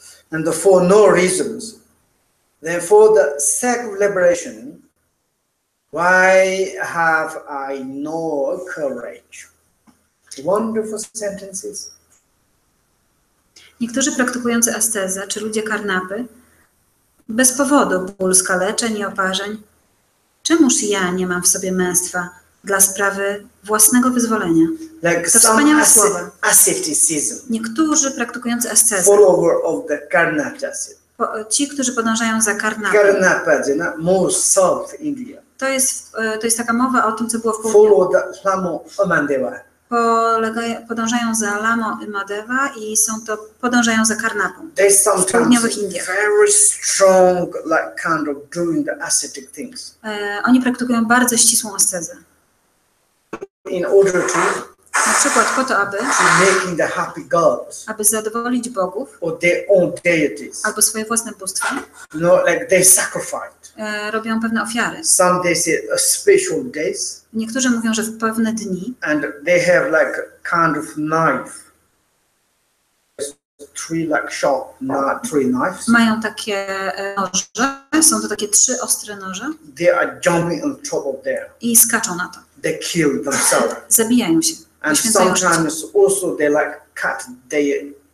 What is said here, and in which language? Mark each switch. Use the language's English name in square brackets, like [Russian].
[English] And for no reasons, then for the sake of liberation, why have I no courage? Wonderful sentences. [Polish] Niektórzy praktykujący ascezę, czy ludzie karnapy, bez powodu ból skaleczeń i oparzeń. Czemuż ja nie mam w sobie męstwa dla sprawy własnego wyzwolenia? [English] Like [Polish] To [English] some [Polish] wspaniałe słowa. [English] asceticism, [Polish] Niektórzy praktykujący ascezę, [English] follower of the Karnatas. [Polish] ci, którzy podążają za karnapą, [English] Karnapas, more South India. [Polish] to jest taka mowa o tym, co było w południu. [English] Follow the Lamo Amandeva. [Polish] Podążają za Lamo i Madeva i podążają za karnapą. [English] They [Polish] W [English] sometimes [Polish] południowych Indiach. [English] very strong, like kind of doing the ascetic things [Polish] Oni praktykują bardzo ścisłą ascezę. [English] in order to [Polish] Na przykład po to, [English] making the happy gods [Polish] aby zadowolić bogów [English] or their own deities. [Polish] albo swoje własne bóstwa, [English] You know, like they sacrificed. [Polish] robią pewne ofiary. [English] Some they say a special days, [Polish] Niektórzy mówią, że w pewne dni [English] and they have like kind of knife three like sharp three knives. [Polish] Mają takie noże, są to takie 3 ostre noże [English] They are jumping on top of there. [Polish] i skaczą na to. [English] They kill themselves. [Polish] Zabijają się, [English] And [Polish] poświęcają życie. [English] sometimes also they like cut their